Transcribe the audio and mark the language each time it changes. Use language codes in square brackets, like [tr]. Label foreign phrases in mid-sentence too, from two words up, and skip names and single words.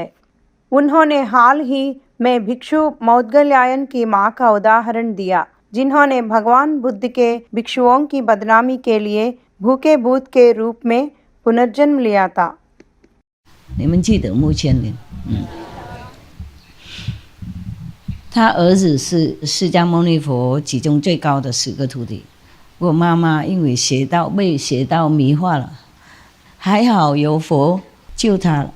[hi] उन्होंने हाल ही में भिक्षु मौदगल्यायन की मां का उदाहरण दिया, जिन्होंने भगवान बुद्ध के भिक्षुओं की बदनामी के लिए भूखे भूत के रूप में पुनर्जन्म लिया था। [zh] 你们记得穆千林？他儿子是释迦牟尼佛其中最高的10个徒弟。我妈妈因为被邪道迷化了，还好有佛救她了。